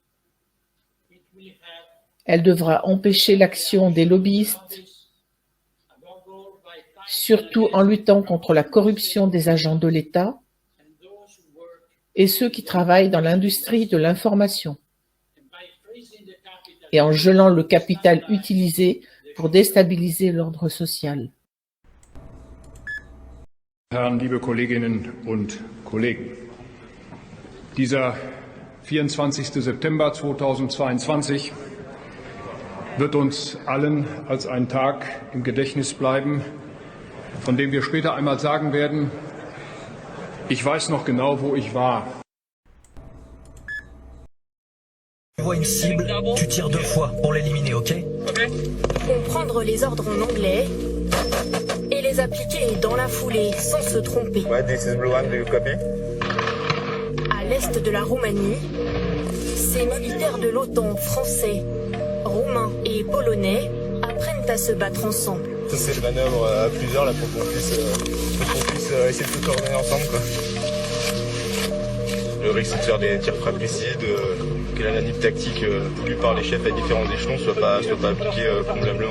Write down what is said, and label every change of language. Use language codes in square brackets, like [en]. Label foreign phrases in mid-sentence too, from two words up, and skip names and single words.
[fr] Elle devra empêcher l'action des lobbyistes, surtout en luttant contre la corruption des agents de l'État et ceux qui travaillent dans l'industrie de l'information, et en gelant le capital utilisé pour déstabiliser l'ordre social. [de] Herren, liebe Kolleginnen und Kollegen, dieser 24. September 2022 wird uns allen als ein Tag im Gedächtnis bleiben, von dem wir später einmal sagen werden, ich weiß noch genau, wo ich war. [fr] Tu vois une cible, tu tires 2 fois pour l'éliminer, ok? Comprendre les ordres en anglais et les appliquer dans la foulée sans se tromper. Ouais, [en] this is Blue One, do you copy? [fr] À l'est de la Roumanie, ces militaires de l'OTAN français, roumains et polonais apprennent à se battre ensemble. Ça c'est le manœuvre à plusieurs là pour qu'on puisse essayer de se coordonner ensemble quoi. Le risque c'est de faire des tirs fratricides, que la manip tactique voulue par les chefs à différents échelons soit pas appliquée convenablement.